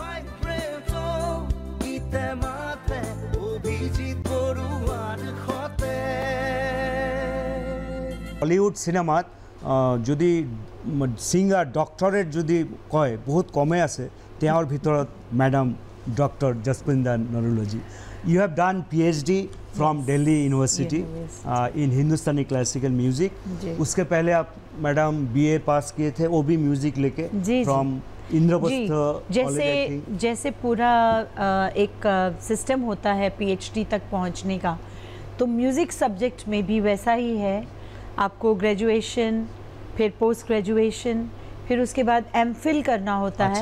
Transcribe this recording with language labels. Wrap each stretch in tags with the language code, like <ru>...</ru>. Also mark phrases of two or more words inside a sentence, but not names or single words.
<as>হলিউড সিনেমাত যদি সিঙ্গার ডক্টরেট যদি কয় বহুত কমে আছে, তেওঁৰ ভিতৰত मैडम डॉक्टर जसपिंदर नरुलजी।</as> <en>You have done PhD from Delhi University in Hindustani classical music.</en> <hi>उसके पहले आप मैडम BA पास किए थे, वो भी म्यूजिक लेके from इंद्रप्रस्थ। जैसे पूरा एक सिस्टम होता है PhD तक पहुंचने का, तो म्यूज़िक सब्जेक्ट में भी वैसा ही है। आपको ग्रेजुएशन, फिर पोस्ट ग्रेजुएशन, फिर उसके बाद MPhil करना होता है।</hi>